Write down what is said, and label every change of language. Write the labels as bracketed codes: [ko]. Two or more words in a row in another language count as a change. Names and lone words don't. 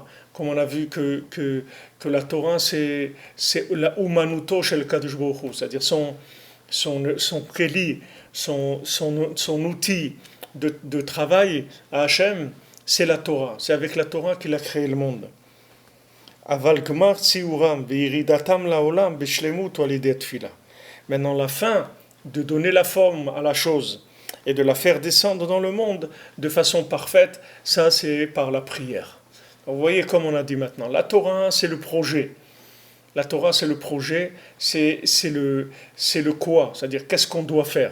[fr] Comme on a vu que la Torah, c'est la [he] אומנותו של קדוש ברוך הוא, [fr] c'est-à-dire son keli, son outil de travail à Hachem, c'est la Torah. C'est avec la Torah qu'il a créé le monde. [he] אבל גמר ציורם וירידתם לעולם בשלמות על ידי תפילה. [fr] Maintenant, la fin de donner la forme à la chose et de la faire descendre dans le monde de façon parfaite, ça c'est par la prière. Vous voyez comme on a dit maintenant, la Torah c'est le projet. La Torah c'est le projet, c'est le quoi, c'est-à-dire qu'est-ce qu'on doit faire.